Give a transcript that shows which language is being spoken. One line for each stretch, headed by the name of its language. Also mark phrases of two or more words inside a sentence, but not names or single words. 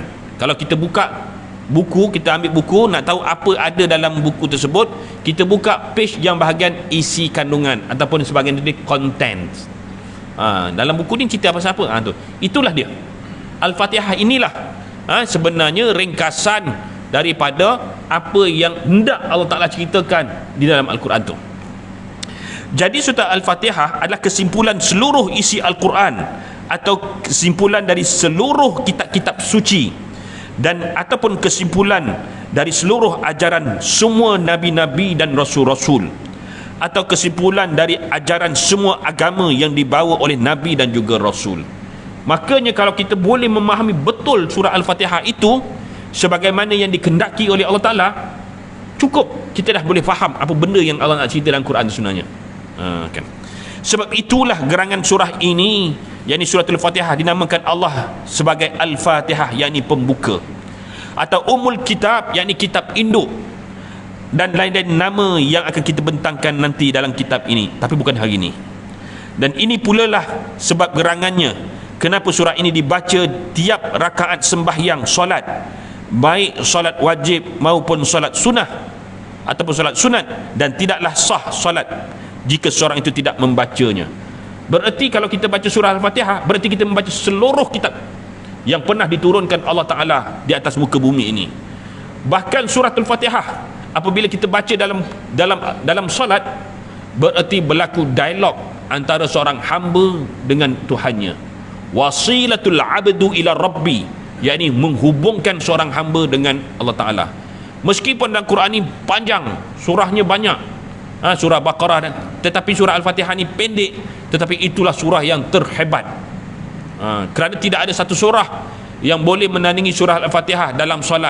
Malay: Kalau kita buka buku, kita ambil buku, nak tahu apa ada dalam buku tersebut, kita buka page yang bahagian isi kandungan ataupun sebahagian dari contents. Dalam buku ni cerita apa siapa, tu itulah dia. Al-Fatihah inilah sebenarnya ringkasan daripada apa yang hendak Allah Ta'ala ceritakan di dalam Al-Quran tu. Jadi surah Al-Fatihah adalah kesimpulan seluruh isi Al-Quran atau kesimpulan dari seluruh kitab-kitab suci, dan ataupun kesimpulan dari seluruh ajaran semua nabi-nabi dan rasul-rasul, atau kesimpulan dari ajaran semua agama yang dibawa oleh nabi dan juga rasul. Makanya kalau kita boleh memahami betul surah Al-Fatihah itu sebagaimana yang dikehendaki oleh Allah Ta'ala, cukup kita dah boleh faham apa benda yang Allah nak cerita dalam Quran sebenarnya. Kan? Sebab itulah gerangan surah ini, yakni suratul Fatihah, dinamakan Allah sebagai Al-Fatihah, yakni pembuka, atau Ummul Kitab, yakni kitab induk, dan lain-lain nama yang akan kita bentangkan nanti dalam kitab ini, tapi bukan hari ini. Dan ini pula lah sebab gerangannya kenapa surah ini dibaca tiap rakaat sembahyang solat, baik solat wajib maupun solat sunnah ataupun solat sunat, dan tidaklah sah solat jika seorang itu tidak membacanya. Berarti kalau kita baca surah Al-Fatihah, berarti kita membaca seluruh kitab yang pernah diturunkan Allah Ta'ala di atas muka bumi ini. Bahkan surah Al-Fatihah apabila kita baca dalam solat, berarti berlaku dialog antara seorang hamba dengan Tuhannya.
Arabic: وسيلة العبد إلى ربي,
Malay: yakni menghubungkan seorang hamba dengan Allah Ta'ala. Meskipun dalam Quran ini panjang, surahnya banyak, surah Baqarah, tetapi surah Al-Fatihah ni pendek, tetapi itulah surah yang terhebat. Kerana tidak ada satu surah yang boleh menandingi surah Al-Fatihah dalam solat.